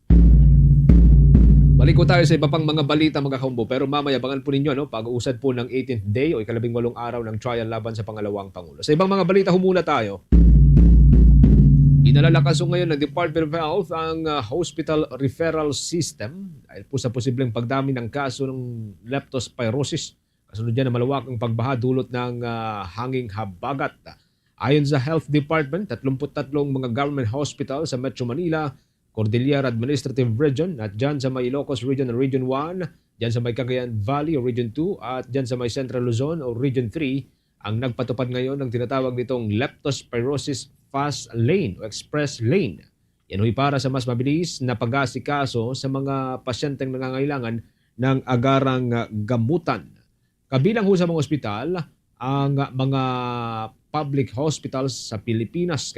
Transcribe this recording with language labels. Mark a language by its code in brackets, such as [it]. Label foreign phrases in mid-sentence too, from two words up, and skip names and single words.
[tl] Balik ko tayo sa iba pang mga balita, mga kaumbo, pero mamaya abangan po ninyo pag-uusad po ng 18th day o ika-18 araw ng trial laban sa pangalawang Pangulo. Sa ibang mga balita, humula tayo. Inalalakas ngayon ng Department of Health ang [en] hospital referral system [tl] dahil po sa posibleng pagdami ng kaso ng leptospirosis. Kasunod yan na malawakang pagbaha dulot ng hanging habagat. Ayon sa Health Department, 33 mga [en] government hospital [tl] sa Metro Manila, Cordillera Administrative Region at dyan sa may Ilocos Region o Region 1, dyan sa may Cagayan Valley o Region 2 at dyan sa may Central Luzon o Region 3 ang nagpatupad ngayon ng tinatawag nitong [en] leptospirosis fast lane [tl] o [en] express lane. [tl] Yan ho'y para sa mas mabilis na pag-asikaso sa mga pasyenteng nangangailangan ng agarang gamutan. Kabilang ho sa mga ospital ang mga [en] public hospitals [tl] sa Pilipinas.